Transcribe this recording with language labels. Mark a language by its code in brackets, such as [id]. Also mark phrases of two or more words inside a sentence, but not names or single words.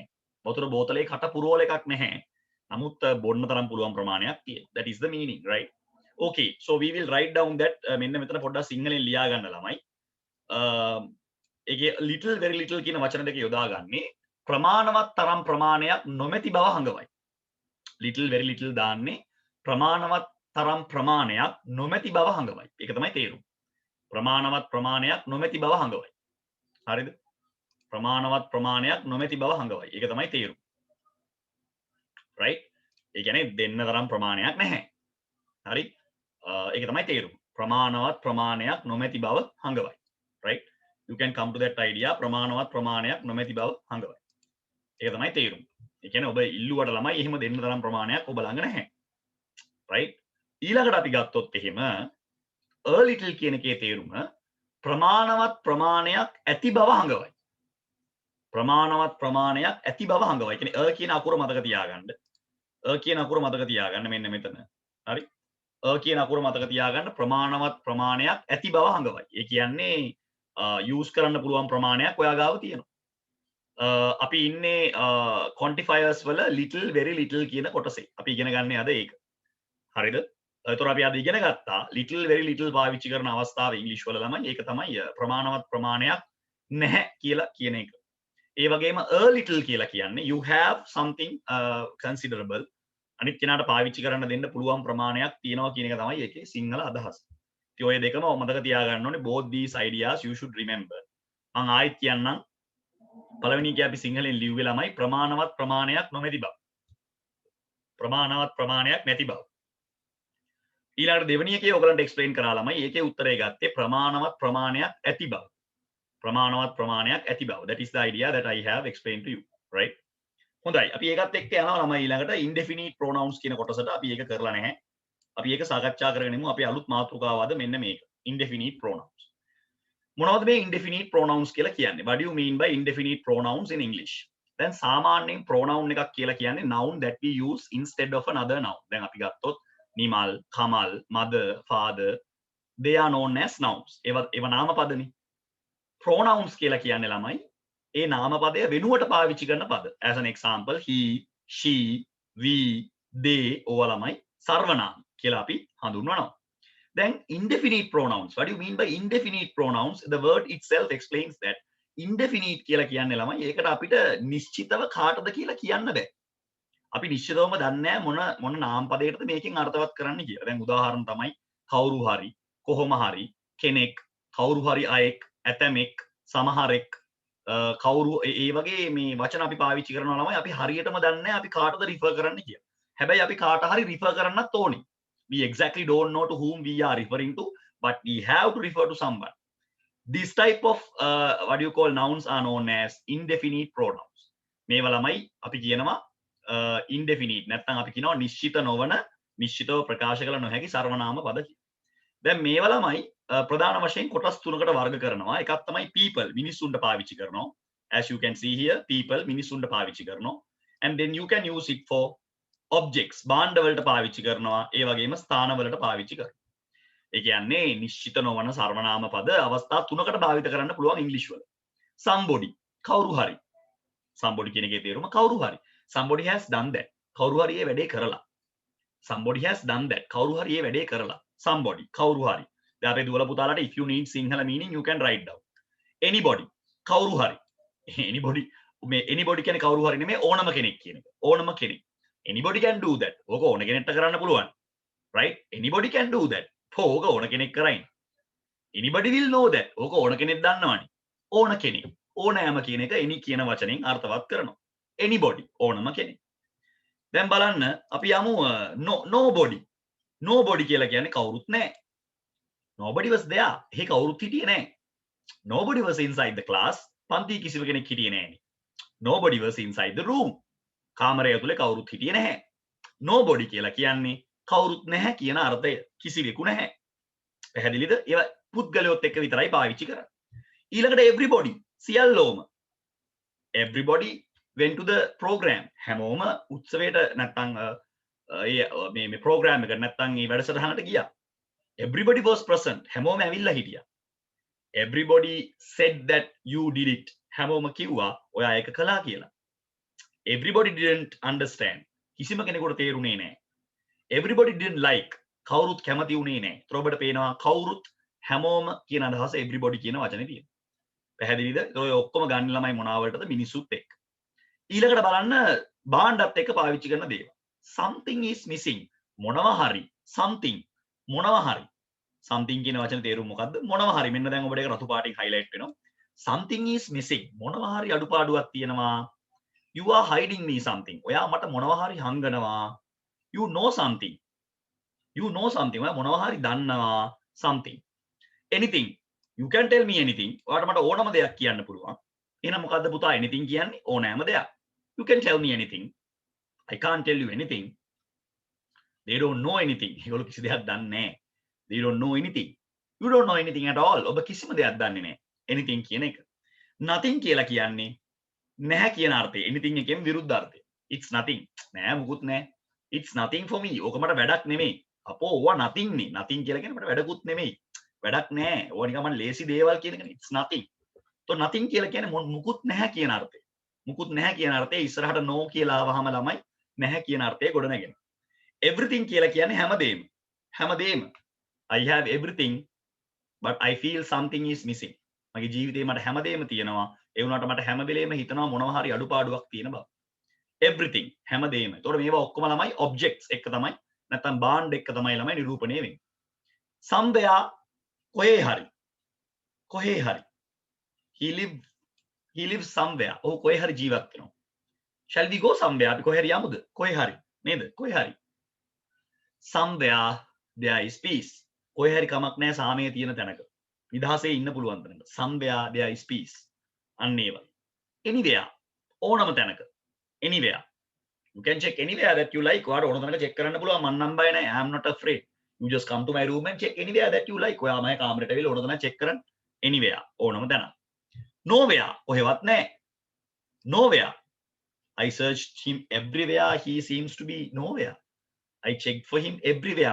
[si] වතුර බෝතලේ කට පුරවල එකක් නැහැ. නමුත් බොන්න තරම් පුළුවන් ප්‍රමාණයක් තියෙනවා. [en] That is the meaning, right? Okay, so we will write down that [si] මෙන්න මෙතන පොඩ්ඩක් සිංහලෙන් ලියා ගන්න ළමයි. ඒකේ [en] little very little [si] කියන වචන දෙක යොදාගන්නේ ප්‍රමාණවත් තරම් ප්‍රමාණයක් නොමැති බව හඟවයි. [en] little very little [si] දාන්නේ ප්‍රමාණවත් තරම් ප්‍රමාණයක් නොමැති බව හඟවයි. ඒක තමයි තේරුම. ප්‍රමාණවත් ප්‍රමාණයක් නොමැති බව හඟවයි. හරිද? ප්‍රමාණවත් ප්‍රමාණයක් නොමැති බව හඟවයි. ඒක තමයි තේරුම. right? ඒ කියන්නේ දෙන්න තරම් ප්‍රමාණයක් නැහැ. හරි? ඒක තමයි තේරුම. ප්‍රමාණවත් ප්‍රමාණයක් නොමැති බව හඟවයි. [en] right? You can come to that idea [si] ප්‍රමාණවත් ප්‍රමාණයක් නොමැති බව හඟවයි. ඒක තමයි තේරුම. ඒ කියන්නේ ඔබ ඉල්ලුවට ළමයි එහෙම දෙන්න තරම් ප්‍රමාණයක් ඔබ ළඟ නැහැ. right? ඊළඟට අපි ගත්තොත් එහෙම [en] a little [si] කියන එකේ තේරුම ප්‍රමාණවත් ප්‍රමාණයක් ඇති බව හඟවයි. ප්‍රමාණවත් ප්‍රමාණයක් ඇති බව හඟවයි. කියන්නේ a කියන අකුර මතක තියාගන්න. a කියන අකුර මතක තියාගන්න මෙන්න මෙතන. හරි? a කියන අකුර මතක තියාගන්න ප්‍රමාණවත් ප්‍රමාණයක් ඇති බව හඟවයි. ඒ කියන්නේ use කරන්න පුළුවන් ප්‍රමාණයක් ඔයා ගාව තියෙනවා. අපි ඉන්නේ quantifiers වල [en] little very little [si] කියන කොටසේ. අපි ඉගෙන ගන්න අද ඒක. හරිද? එතකොට අපි අද ඉගෙන ගත්තා [en] little very little [si] පාවිච්චි කරන අවස්ථාව ඉංග්‍රීසි වල ළමයි ඒක තමයි ප්‍රමාණවත් ප්‍රමාණයක් නැහැ කියලා කියන එක. ඒ වගේම [en] a little [si] කියලා කියන්නේ [en] you have something considerable [si] අනිත් කෙනාට පාවිච්චි කරන්න දෙන්න පුළුවන් ප්‍රමාණයක් තියෙනවා කියන එක තමයි ඒකේ සිංහල අදහස. ඉතින් ඔය දෙකම මතක තියාගන්න ඕනේ [en] both these ideas you should remember. [si] මම ආයෙත් කියන්නම් පළවෙනි එකේ අපි සිංහලෙන් ලිව්වේ ළමයි ප්‍රමාණවත් ප්‍රමාණයක් නොමැති බව. ප්‍රමාණවත් ප්‍රමාණයක් නැති බව. ඊළඟට දෙවෙනි එකේ ඔයගලන්ට එක්ස්ප්ලেইন කරා ළමයි ඒකේ උත්තරය ගත්තේ ප්‍රමාණවත් ප්‍රමාණයක් ඇති බව. ප්‍රමාණවත් ප්‍රමාණයක් ඇති බව. [en] That is the idea that I have explained to you, right? [si] හොඳයි. අපි ඒකත් එක්ක යනවා ළමයි ඊළඟට [en] indefinite pronouns [si] කියන කොටසට. අපි ඒක කරලා නැහැ. අපි ඒක සාකච්ඡා කරගෙන ඉමු. අපි අලුත් මාතෘකාව අද මෙන්න මේක. [en] Indefinite pronouns. [si] මොනවද මේ [en] indefinite pronouns [si] කියලා කියන්නේ? [en] What do you mean by indefinite pronouns in English? [si] දැන් සාමාන්‍යයෙන් pronoun එකක් කියලා කියන්නේ [en] noun that we use instead of another noun. [si] දැන් අපි ගත්තොත් නිමල්, කමල්, [en] mother, father, they are known as nouns. [si] ඒව නාමපදනේ. pronouns කියලා කියන්නේ ළමයි ඒ නාමපදය වෙනුවට පාවිච්චි කරන පද. [en] As an example, he, she, we, they [si] ඕවා ළමයි සර්වනාම කියලා අපි හඳුන්වනවා. [en] Then indefinite pronouns. What do you mean by indefinite pronouns? The word itself explains that. [si] Indefinite කියලා කියන්නේ ළමයි ඒකට අපිට නිශ්චිතව කාටද කියලා කියන්න බෑ. අපි නිශ්චිතවම දන්නේ නැහැ මොන නාමපදයකටද මේකෙන් අර්ථවත් කරන්න කියලා. දැන් උදාහරණ තමයි කවුරු හරි, කොහොම හරි, කෙනෙක්, කවුරු හරි අයෙක්, ඇතමෙක්, සමහරෙක්, කවුරු ඒ වගේ මේ වචන අපි පාවිච්චි කරනවා ළමයි අපි හරියටම දන්නේ නැහැ අපි කාටද රිෆර් කරන්න කියලා. හැබැයි අපි කාට හරි refer කරන්නත් ඕනේ. [en] We exactly don't know to whom we are referring to, but we have to refer to someone. This type of what you call nouns are known as indefinite pronouns. [si] මේවා ළමයි අපි කියනවා indefinite නැත්නම් අපි කියනවා නිශ්චිත නොවන නිශ්චිතව ප්‍රකාශ කළ නොහැකි සර්වනාම පද කියලා. දැන් මේවා ළමයි ප්‍රධාන වශයෙන් කොටස් තුනකට වර්ග කරනවා. එකක් තමයි people මිනිස්සුන්ට පාවිච්චි කරනවා. [en] As you can see here, people [si] මිනිස්සුන්ට පාවිච්චි කරනවා. [en] And then you can use it for objects [si] භාණ්ඩ වලට පාවිච්චි කරනවා. ඒ වගේම ස්ථාන වලට පාවිච්චි කරනවා. ඒ කියන්නේ නිශ්චිත නොවන සර්වනාම පද අවස්ථා තුනකට භාවිත කරන්න පුළුවන් ඉංග්‍රීසි වල. Somebody කවුරු හරි. Somebody කියන එකේ තේරුම කවුරු හරි. [en] Somebody has done that. [si] කවුරු හරි ඒ වැඩේ කරලා. [en] Somebody has done that. [si] කවුරු හරි ඒ වැඩේ කරලා. Somebody කවුරු හරි. දැන් අපේ දුවලා පුතාලාට [en] if you need Sinhala meaning you can write down. [si] Anybody කවුරු හරි. Anybody මේ anybody කියන්නේ කවුරු හරි නෙමෙයි ඕනම කෙනෙක් කියන එක. ඕනම කෙනෙක්. [en] Anybody can do that. [si] ඕක ඕන කෙනෙක්ට කරන්න පුළුවන්. [en] Right? Anybody can do that. [si] ඕක ඕන කෙනෙක් කරයින්. [en] Anybody will know that. [si] ඕක ඕන කෙනෙක් දන්නවනේ. ඕන කෙනෙක්. ඕනෑම කියන එක any කියන වචනෙන් අර්ථවත් කරනවා. Anybody ඕනම කෙනෙක්. දැන් බලන්න අපි යමු nobody. Nobody කියලා කියන්නේ කවුරුත් නැහැ. [en] Nobody was there. [si] එහෙ කවුරුත් හිටියේ නැහැ. [en] Nobody was inside the class. [si] පන්ති කිසිම කෙනෙක් හිටියේ නැහැනේ. [en] Nobody was inside the room. [si] කාමරය ඇතුලේ කවුරුත් හිටියේ නැහැ. Nobody කියලා කියන්නේ කවුරුත් නැහැ කියන අර්ථය. කිසිවෙකු නැහැ. පැහැදිලිද? ඒවා පුද්ගලයොත් එක්ක විතරයි පාවිච්චි කරන්නේ. ඊළඟට everybody සියල්ලෝම. [en] Everybody went to the program. [si] හැමෝම උත්සවයට නැත්තම් මේ program එකට නැත්තම් මේ වැඩසටහනට ගියා. [en] Everybody was present. [si] හැමෝම ඇවිල්ලා හිටියා. [en] Everybody said that you did it. [si] හැමෝම කිව්වා ඔයා ඒක කළා කියලා. [en] Everybody didn't understand. [si] කිසිම කෙනෙකුට තේරුනේ නැහැ. [en] Everybody didn't like. [si] කවුරුත් කැමති වුණේ නැහැ. ඒතර ඔබට පේනවා කවුරුත් හැමෝම කියන අදහස everybody කියන වචනේ තියෙනවා. පැහැදිලිද? ඔය ඔක්කොම ගන්න ළමයි මොනවාවලටද මිනිස්සුත් එක්ක. ඊළඟට බලන්න භාණ්ඩත් එක්ක පාවිච්චි කරන දේවල්. [en] Something is missing. [si] මොනවා හරි. Something. මොනවා හරි. Something කියන වචනේ තේරුම මොකද්ද? මොනවා හරි. මෙන්න දැන් ඔබට ඒක රතු පාටින් highlight වෙනවා. [en] Something is missing. [si] මොනවා හරි අඩුපාඩුවක් තියෙනවා. [en] You are hiding me something. [si] ඔයා මට මොනවා හරි හංගනවා. [en] You know something. You know something. [si] ඔයා මොනවා හරි දන්නවා. [en] Something. Anything. You can tell me anything. [si] ඔයාට මට ඕනම දෙයක් කියන්න පුළුවන්. එහෙනම් මොකද්ද පුතා anything කියන්නේ? ඕනෑම දෙයක්. [en] You can tell me anything. I can't tell you anything. They don't know anything. [si] ඒගොල්ලෝ කිසි දෙයක් දන්නේ නැහැ. [en] They don't know anything. You don't know anything at all. [si] ඔබ කිසිම දෙයක් දන්නේ නැහැ. Anything කියන එක. Nothing කියලා කියන්නේ නැහැ කියන අර්ථය. Anything එකෙන් විරුද්ධ අර්ථය. [en] It's nothing. [si] නෑ මුකුත් නෑ. [en] It's nothing for me. [si] ඕක මට වැඩක් නෙමෙයි. අපෝ ඕවා nothing නේ. nothing කියලා කියන්නේ මට වැඩකුත් නෙමෙයි. වැඩක් නෑ. ඕවා නිකන් මම ලේසි දේවල් කියන එකනේ. [en] It's nothing. [si] તો nothing කියලා කියන්නේ මුකුත් නැහැ කියන අර්ථය. මුකුත් නැහැ කියන අර්ථය ඉස්සරහට no කියලා ආවහම ළමයි නැහැ කියන අර්ථය ගොඩ නැගෙනවා. Everything කියලා කියන්නේ හැමදේම. හැමදේම. [en] I have everything but I feel something is missing. [si] මගේ ජීවිතේ මට හැමදේම තියෙනවා. ඒ වුණාට මට හැම වෙලේම හිතනවා මොනවා හරි අඩුපාඩුවක් තියෙන බව. Everything හැමදේම. ඒතකොට මේවා ඔක්කොම ළමයි objects එක තමයි නැත්නම් බාණ්ඩ එක තමයි ළමයි නිරූපණය වෙන්නේ. Somewhere කොහේ හරි. කොහේ හරි. [en] He lives somewhere. [si] ඔහු කොහේ හරි ජීවත් වෙනවා. [en] Shall we go somewhere? [si] අපි කොහේ හරි යමුද? කොහේ හරි. නේද? කොහේ හරි. [en] Somewhere there is peace. [si] කොහේ හරි කමක් නැහැ සාමය තියෙන තැනක. නිදහසේ ඉන්න පුළුවන් තැනක. [en] Somewhere there is peace. [si] අන්න ඒ වගේ. Anywhere. ඕනම තැනක. [en] Anywhere. You can check anywhere that you like. [si] ඔයාට ඕන තැනක check කරන්න පුළුවන්. මම නම් බය නැහැ. [en] I am not afraid. You just come to my room and check anywhere that you like. [si] ඔයා මගේ කාමරේට ඇවිල්ලා ඕන තැනක check කරන්න. Anywhere. ඕනම තැනක. Nowhere. කොහෙවත් නැහැ. [en] Nowhere. I searched him everywhere. He seems to be nowhere. I checked for him everywhere.